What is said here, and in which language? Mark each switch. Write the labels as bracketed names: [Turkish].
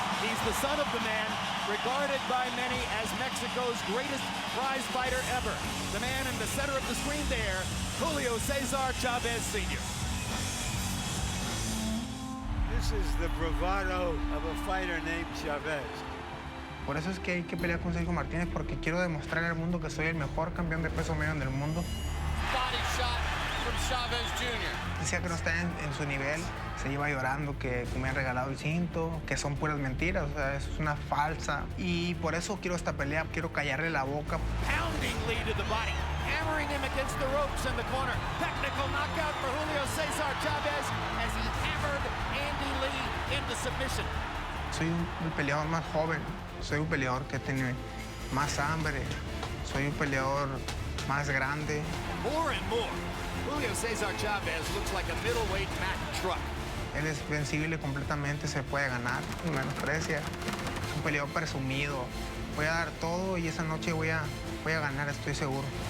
[English] He's the son of the man regarded by many as Mexico's greatest prize fighter ever. The man in the center of the screen there, Julio Cesar Chavez Sr. This is the bravado of a fighter named Chavez. [Spanish] Por eso es que hay que pelear con Sergio Martínez, porque quiero demostrar al mundo que soy el mejor campeón de peso medio del mundo. [English] Body shot from Chavez Jr. [Spanish] Decía que no está en su nivel, se iba llorando que me han regalado el cinto, que son puras mentiras, o sea, eso es una falsa. Y por eso quiero esta pelea, quiero callarle la boca. [English] Pounding lead to the body, hammering him against the ropes in the corner. Technical knockout for Julio Cesar Chavez as he hammered Andy Lee into submission. [Spanish] Soy un peleador más joven, soy un peleador que tiene más hambre, soy un peleador más grande. [English] More and more, Julio Cesar Chavez looks like a middleweight Mack truck. [Spanish] Él es vencible completamente, se puede ganar, no menosprecia. Es un peleador presumido. Voy a dar todo y esa noche voy a ganar, estoy seguro.